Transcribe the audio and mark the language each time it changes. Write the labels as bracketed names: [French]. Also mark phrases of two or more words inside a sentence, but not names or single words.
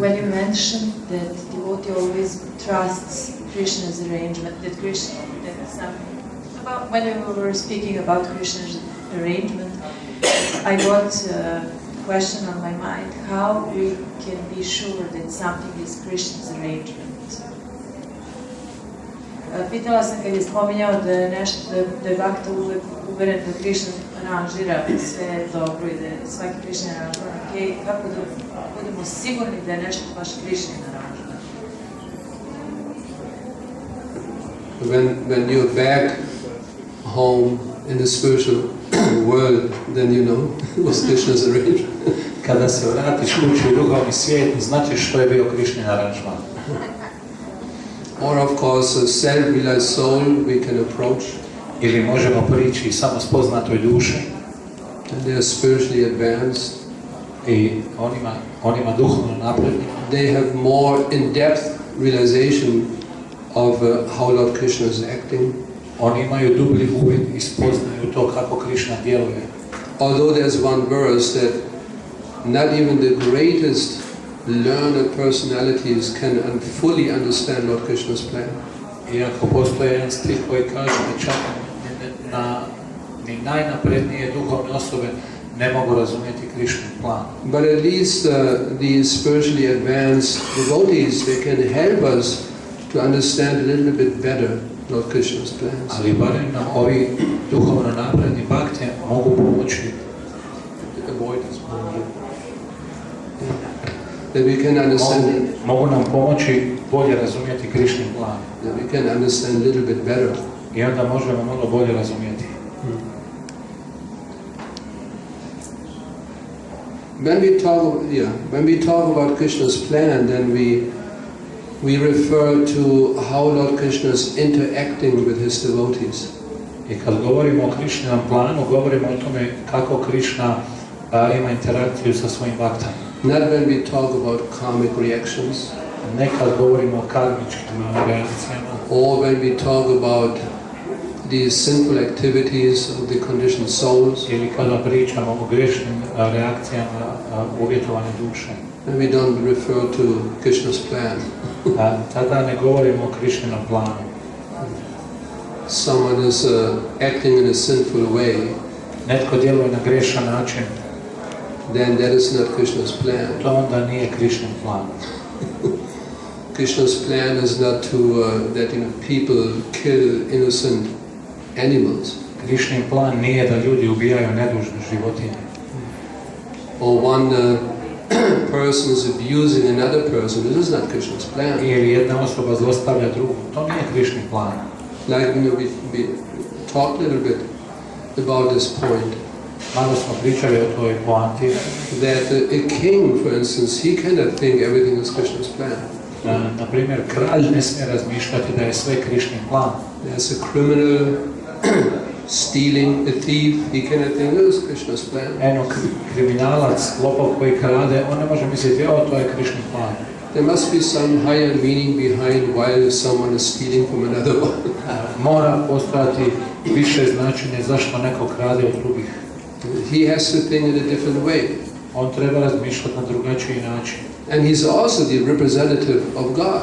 [English] When you mentioned that devotee always trusts Krishna's arrangement, that something about when you were speaking about Krishna's arrangement, I got a question on my mind: how we can be sure that something is Krishna's arrangement? [Croatian] Pitala sam kad je spominjao da je nešto, da je Bhakta uvek uveren da Krishna aranžira sve dobro i da je svaki Krishna aranžman okej, kako da budemo sigurni da je nešto baš Krishna aranžman? [English] When you're back home in the spiritual world, then you know it was Krishna's arrangement. [Croatian] Kada se vratiš kući u duhovni svijet, značiš što je bio Krišnin aranžman. [English] Or of course, a self-realized soul we can approach. [Croatian] Ili možemo prići samo spoznatoj duši. [English] And they are spiritually advanced. [Croatian] I onima duhovno napredni. [English] They have more in-depth realization of how Lord Krishna is acting. [Croatian] Oni imaju dublji uvid i spoznaju to kako Krišna djeluje. [English] Although there's one verse that not even the greatest learned personalities can fully understand Lord Krishna's plan. [Croatian] Iako postoji jedan stih koji kaže da čak ni najnaprednije duhovne osobe ne mogu razumjeti Krišnin plan. [English] But at least these spiritually advanced devotees, they can help us to understand a little bit better Lord Krishna's plans. [Croatian] Ali barem nam ovi duhovno napredni bhakti mogu pomoći [English] that we can understand [Croatian] mogu nam pomoći bolje razumjeti Krišnin plan. [English] That we can understand a little bit better. [Croatian] I onda možemo malo bolje razumjeti. [English] When we talk about Krishna's plan, then we refer to how Lord Krishna is interacting with his devotees. [Croatian] I kad govorimo o Krišninom planu, govorimo o tome kako Krišna ima interakciju sa svojim bhaktama. [English] Not when we talk about karmic reactions. [Croatian] Ne kad govorimo o karmičkim reakcijama. [English] Or when we talk about the sinful activities of the conditioned souls. [Croatian] Ili kada pričamo o grešnim reakcijama uvjetovane duše. [English] And we don't refer to Krishna's plan. [Croatian] Tada ne govorimo o Krišninom planu. [English] Someone is acting in a sinful way. [Croatian] Netko djeluje na grešan način. [English] Then that is not Krishna's plan. [Croatian] To onda nije Krišnin plan. [English] Krishna's plan is not to that people kill innocent animals. [Croatian] Krišnin plan nije da ljudi ubijaju nedužne životinje. [English] Or one person is abusing another person. This is not Krishna's plan. [Croatian] Ili jedna osoba zlostavlja drugu. To nije Krišnin plan. [English] Like we talked a little bit about this point. [Croatian] Malo smo pričali o toj poanti. [English] That a king, for instance, he cannot think everything is Krishna's plan. [Croatian] Na primjer, kralj ne smije razmišljati da je sve Krišnin plan. [English] There's a criminal stealing, a thief, he cannot think this is Krishna's plan. [Croatian] Eno kriminalac, lopov koji krade, on ne može misliti, to je Krišnin plan. [English] There must be some higher meaning behind why someone is stealing from another one. [Croatian] Mora postojati više značenje zašto neko krade od drugih. [English] He has to think in a different way. [Croatian] On treba razmišljati na drugačiji način. [English] And he's also the representative of God.